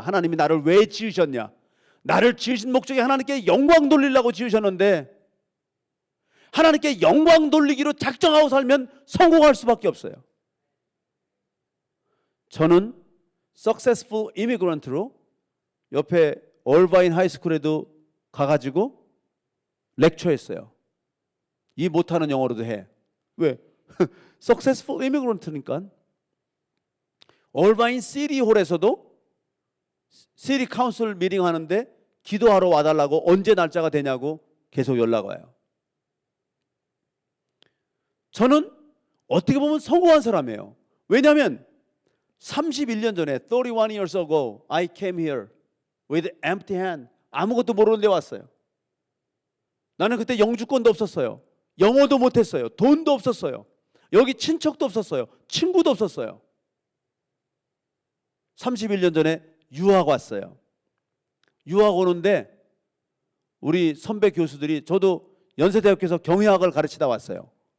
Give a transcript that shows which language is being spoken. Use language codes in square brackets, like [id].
[ko] 하나님이 나를 왜 지으셨냐? 나를 지으신 목적이 하나님께 영광 돌리려고 지으셨는데 하나님께 영광 돌리기로 작정하고 살면 성공할 수밖에 없어요. 저는 [en] successful immigrant [ko] 로 옆에 얼바인 하이스쿨에도 가가지고 렉처했어요. 이 못하는 영어로도 해. 왜? [en] successful immigrant니까. [ko] 얼바인 시리홀에서도 시리 카운슬 미팅 하는데 기도하러 와달라고 언제 날짜가 되냐고 계속 연락 와요. 저는 어떻게 보면 성공한 사람이에요. 왜냐하면 31년 전에 [en] 31 years ago I came here with empty hand. [ko] 아무것도 모르는 데 왔어요. 나는 그때 영주권도 없었어요. 영어도 못했어요. 돈도 없었어요. 여기 친척도 없었어요. 친구도 없었어요. 31년 전에 유학 왔어요. 유학 오는데 우리 선배 교수들이, 저도 연세대학교에서 경영학을 가르치다 왔어요.